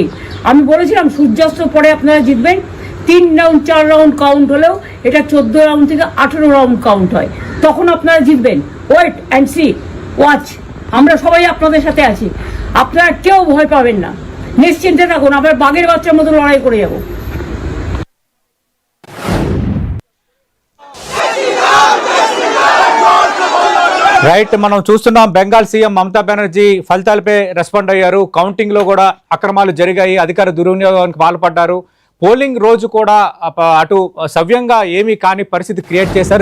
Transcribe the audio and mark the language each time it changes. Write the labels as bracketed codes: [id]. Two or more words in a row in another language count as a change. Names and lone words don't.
[bn] আমি বলেছিলাম সূর্যাস্ত পরে আপনারা জিতবেন। 3 রাউন্ড 4 রাউন্ড কাউন্ট হলেও এটা 14 রাউন্ড থেকে 18 রাউন্ড কাউন্ট হয়, তখন আপনারা জিতবেন। [en] wait and see, watch. [bn] আমরা সবাই আপনাদের সাথে আছি, আপনারা কেউ ভয় পাবেন না, নিশ্চিন্তে থাকুন। আমরা বাঘের বাচ্চার মতো লড়াই করে যাব। [te] రైట్, మనం చూస్తున్నాం బెంగాల్ సీఎం మమతా బెనర్జీ ఫలితాలపై రెస్పాండ్ అయ్యారు. కౌంటింగ్ లో కూడా అక్రమాలు జరిగాయి, అధికార దుర్వినియోగానికి పాల్పడ్డారు. పోలింగ్ రోజు కూడా అటు సవ్యంగా ఏమీ కాని పరిస్థితి క్రియేట్ చేశారు.